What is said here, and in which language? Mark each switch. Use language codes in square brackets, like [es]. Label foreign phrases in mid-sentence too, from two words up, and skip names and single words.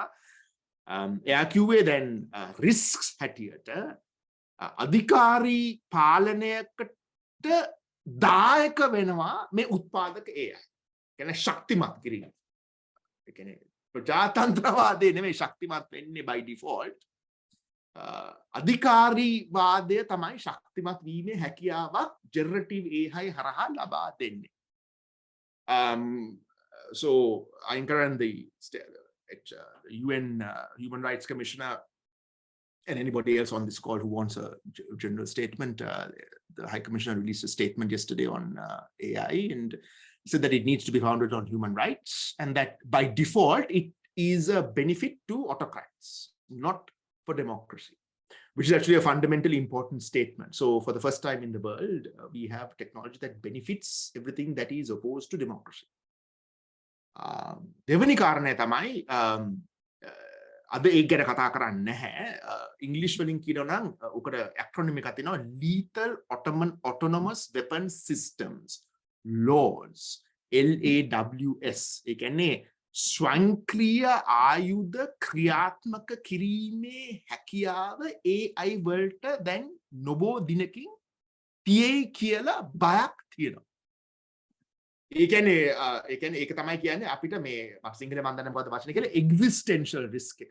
[si] එයා කිව්වේ දැන් රිස්ක්ස් හැටියට අධිකාරී පාලනයකට දායක වෙනවා මේ උත්පාදක AI. කියන්නේ ශක්තිමත් කිරීම. ඒ කියන්නේ ප්‍රජාතන්ත්‍රවාදය නෙමෙයි ශක්තිමත් වෙන්නේ [en] by default. [si] අධිකාරීවාදය තමයි ශක්තිමත් වීමේ හැකියාවක් ජෙනරටිව් AI හරහා ලබා දෙන්නේ. [en] So I encourage the UN Human Rights Commissioner and anybody else on this call who wants a general statement. The High Commissioner released a statement yesterday on AI and said that it needs to be founded on human rights and that by default it is a benefit to autocrats, not for democracy, which is actually a fundamentally important statement. So for the first time in the world, we have technology that benefits everything that is opposed to democracy. [si] දෙවැනි කාරණය තමයි අද ඒක ගැන කතා කරන්නේ නැහැ. ඉංග්‍රීසි වලින් කියනවා නම් උකට ඇක්‍රොනිම් එකක් තියෙනවා [en] lethal autonomous weapon systems laws LAWS. [si] ඒ කියන්නේ ස්වයංක්‍රීය ආයුධ ක්‍රියාත්මක කිරීමේ හැකියාව AI වලට දැන් නොබෝ දිනකින් තියෙයි කියලා බයක් තියෙනවා. ඒ කියන්නේ ඒක තමයි කියන්නේ අපිට මේ සිංහලෙන් මම දන්නේ මොකද්ද වචනේ කියලා [en] existential risk [si] එකක්.